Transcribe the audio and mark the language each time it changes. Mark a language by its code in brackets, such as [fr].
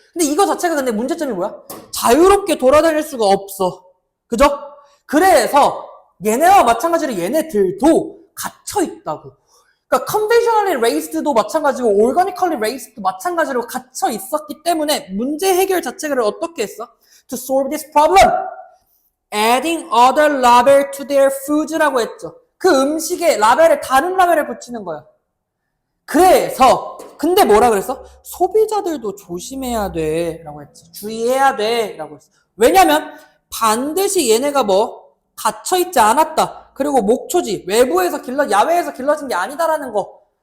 [ko] 근데 이거 자체가 근데 문제점이 뭐야? 자유롭게 돌아다닐 수가 없어. 그죠? 그래서 얘네와 마찬가지로 얘네들도 갇혀있다고. 그러니까 [en] conventionally raised [ko] 도 마찬가지고 [en] organically raised [ko] 도 마찬가지로 갇혀 있었기 때문에 문제 해결 자체를 어떻게 했어? [en] To solve this problem, adding other label to their foods [ko] 라고 했죠. 그 음식에 다른 라벨을 붙이는 거야. 그래서 근데 뭐라 그랬어? 소비자들도 조심해야 돼 라고 했지. 주의해야 돼 라고 했어. 왜냐면 반드시 얘네가 갇혀있지 않았다. 그리고 목초지, 외부에서 야외에서 길러진 게 아니다라는 거.